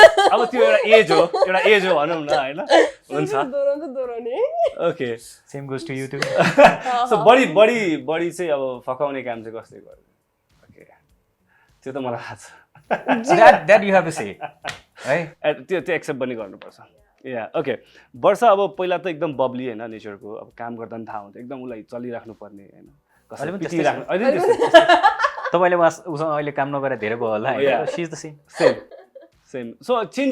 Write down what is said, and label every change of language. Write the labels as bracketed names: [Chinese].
[Nepali] अब त्यो एउटा एज हो भनौँ न होइन हुन्छ दोहोऱ्याउने okay [English] same goes to you too [Nepali] so बढी चाहिँ अब फकाउने काम चाहिँ कसले गर्यो ओके त्यो त मलाई थाहा छ [English] That you have to say, [Nepali] है? त्यो एक्सेप्ट पनि गर्नुपर्छ या ओके वर्षा अब पहिला त एकदम बब्ली होइन नेचरको अब काम गर्दा पनि थाहा हुन्छ एकदम उसलाई चलिराख्नु पर्ने होइन अहिले पनि पिटिराख्नु अहिले पनि तपाईँले उसँग अहिले काम नगरे धेरै भयो होला [English] see is the same same so change